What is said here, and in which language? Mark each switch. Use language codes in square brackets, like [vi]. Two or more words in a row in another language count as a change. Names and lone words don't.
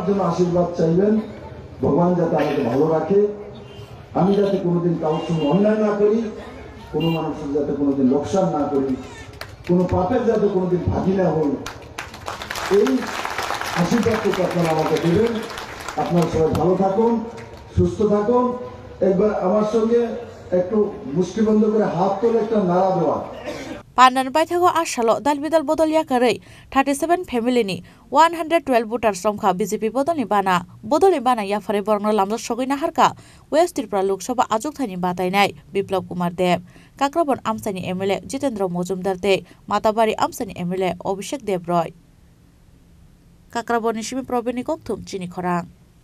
[bn] জন্য আশীর্বাদ চাইবেন ভগবান যাতে আমাকে ভালো রাখে আমি যাতে কোনোদিন কারোর সঙ্গে অন্যায় না করি কোনো মানুষের যাতে কোনোদিন লোকসান না করি কোনো পাপের যাতে কোনোদিন ভাগি না হই এই আশীর্বাদটুকু আপনারা আমাকে দেবেন আপনারা সবাই ভালো থাকুন সুস্থ থাকুন একবার আমার সঙ্গে একটু মুষ্টিবন্ধ করে হাত তোলে একটা নাড়া দেওয়া [trp] Pandan baithago asalo dalbidal bodol yakarei 37 family ni 112 voters romkha BJP bodolni bana yafare borno lamjak sogoi naharka West Tripura Lok Sabha achukthani batainai Biplab Kumar Dev Kakrabon Amsani MLA Jitendra Mojumdar te Matabari Amsani MLA Abhishek Dev Roy Kakrabon Shimi Probini Kokthum Chini Khorang